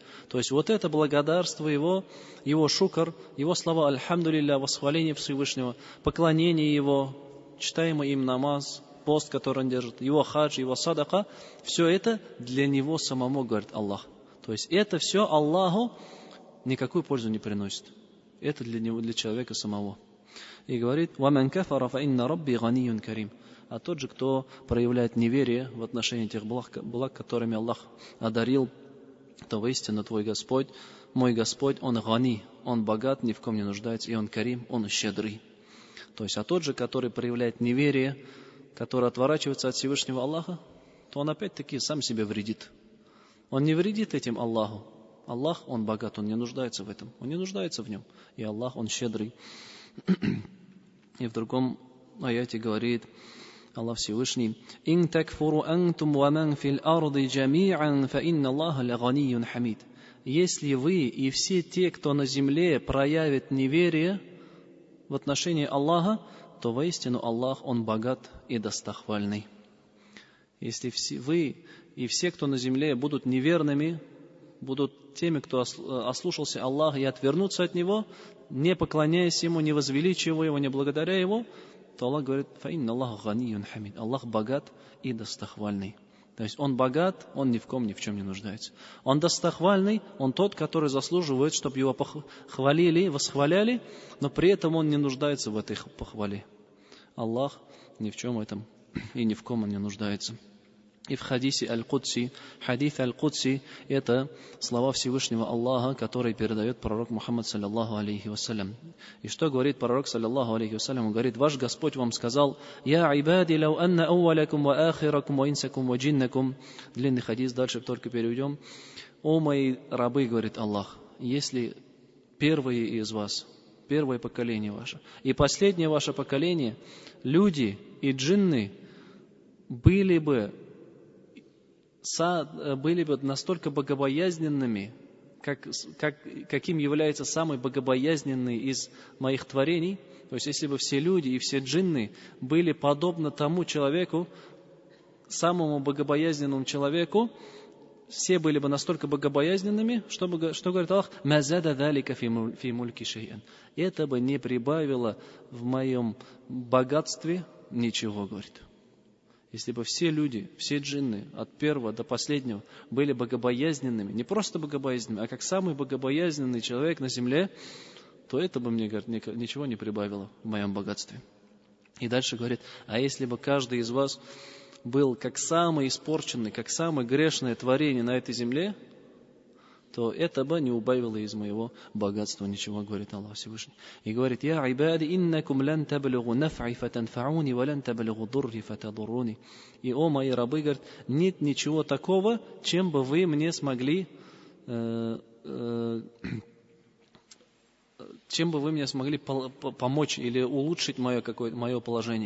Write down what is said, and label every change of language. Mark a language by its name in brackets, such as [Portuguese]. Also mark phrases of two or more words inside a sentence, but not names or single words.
[Russian] То есть вот это благодарство его шукр, его слова альхамдулилля, восхваление Всевышнего, поклонение его, читаемый им намаз, пост, который он держит, его хадж, его садака, все это для него самому, говорит Аллах. То есть это все Аллаху никакую пользу не приносит. Это для него, для человека самого. И говорит: [Arabic] «ومن كفر فإن ربي غني كريم». [Russian] а тот же, кто проявляет неверие в отношении тех благ, которыми Аллах одарил, то воистину твой Господь, мой Господь, Он гани, Он богат, ни в ком не нуждается, и Он карим, Он щедрый. То есть, а тот же, который проявляет неверие, который отворачивается от Всевышнего Аллаха, то он опять-таки сам себе вредит. Он не вредит этим Аллаху. Аллах, Он богат, Он не нуждается в этом. Он не нуждается в нем. И Аллах, Он щедрый. И в другом аяте говорит Аллах Всевышний: [Arabic] «إن تكفروا أنتم ومن في الأرض جميعا فإن الله لغني حميد». [Russian] Если вы и все те, кто на земле проявит неверие в отношении Аллаха, то воистину Аллах, Он богат и достохвальный. Если вы и все, кто на земле, будут неверными, будут теми, кто ослушался Аллаха и отвернутся от Него, не поклоняясь Ему, не возвеличивая Его, не благодаря Его, то Аллах говорит: [Arabic] «فإن الله غني حميد». [Russian] Аллах богат и достохвальный. То есть Он богат, Он ни в ком, ни в чем не нуждается. Он достохвальный, Он тот, который заслуживает, чтобы Его хвалили, восхваляли, но при этом Он не нуждается в этой похвале. Аллах ни в чем этом и ни в ком Он не нуждается. И в хадисе Аль-Кудси, хадис Аль-Кудси, это слова Всевышнего Аллаха, которые передает пророк Мухаммад, [Arabic] صلى الله عليه وسلم. [Russian] И что говорит пророк, [Arabic] صلى الله عليه وسلم? [Russian] Он говорит: «Ваш Господь вам сказал: [Arabic] «يا عبادي لو أن أولكم وآخركم وإنسكم وجنكم». [Russian] Длинный хадис, дальше только переведем. «О мои рабы, говорит Аллах, если первые из вас, первое поколение ваше, и последнее ваше поколение, люди и джинны, были бы настолько богобоязненными, каким является самый богобоязненный из моих творений». То есть, если бы все люди и все джинны были подобны тому человеку, самому богобоязненному человеку, все были бы настолько богобоязненными, что говорит Аллах: [Arabic] «ما زاد ذلك في ملكي شيئا». [Russian] Это бы не прибавило в моем богатстве ничего, говорит. Если бы все люди, все джинны, от первого до последнего, были богобоязненными, не просто богобоязненными, а как самый богобоязненный человек на земле, то это бы мне, говорит, ничего не прибавило в моем богатстве. И дальше говорит: а если бы каждый из вас был как самый испорченный, как самое грешное творение на этой земле, то это бы не убавило из моего богатства ничего, говорит Аллах Всевышний. И говорит: [Arabic] «يا عبادي إنكم لن تبلغوا نفعي فتنفعوني ولن تبلغوا ضري فتضروني». [Russian] И, о мои рабы, говорит, нет ничего такого, чем бы вы мне смогли помочь или улучшить мое положение.